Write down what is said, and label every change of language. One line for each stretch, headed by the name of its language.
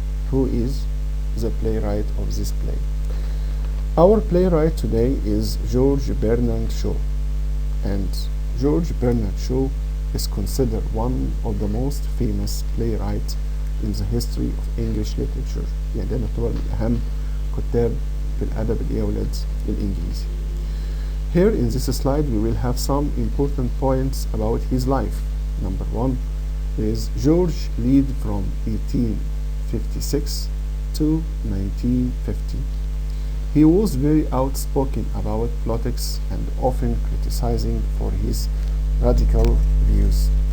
English: Who is the playwright of this play? Our playwright today is George Bernard Shaw, and George Bernard Shaw is considered one of the most famous playwrights in the history of English literature.
Arabic: يعني ده يعتبر من أهم كتاب في الأدب الإنجليزي.
English: Here in this slide we will have some important points about his life. Number 1 is George lived from 1856 to 1950. He was very outspoken about politics and often criticizing for his radical views.